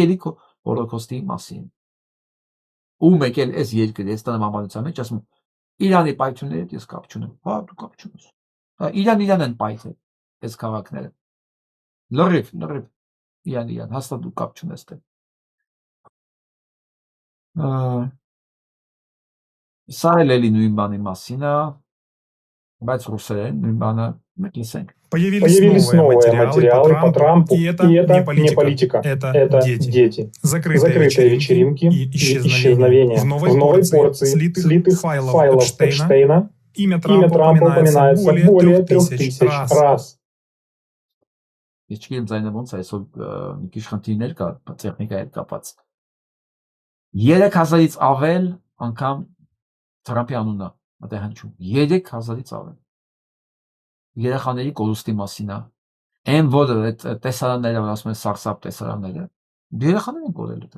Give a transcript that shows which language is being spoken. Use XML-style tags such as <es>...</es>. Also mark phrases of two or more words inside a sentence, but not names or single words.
<hy>հոլոկոստի մասին։ Ու մեկ էլ այս երկրի այս տրամաբանության մեջ ասում Իրանի պայթյունների հետ ես կապ չունեմ։ Հա, դու կապ չունես։ Իրան են պայթել այս քաղաքները։ Լրիվ, Իրան, հաստատ դու կապ չունես դե։ Սա էլի նույն բանի մասին է, բայց ռուսերեն նույն բանը մենք լսենք։</hy> <ru>Появились новые материалы по Трампу, и это не политика, это дети. Закрытые вечеринки и исчезновения. В новой порции слитых файлов Эпштейна имя Трампа упоминается более 3000 раз.</ru> <hy>Ես չգիտեմ ձայնը ոնց է, այսօր մի քիչ խնդիրներ կա տեխնիկայի հետ կապած։ 3000-ից ավել անգամ Թրամփի անունը մտե հնչում։ 3000-ից ավել։ Երեխաների կորուստի մասին է։ Այն որ այդ տեսարանները, որ ասում են սարսափ տեսարանները, երեխաներ են կորել դա։</hy>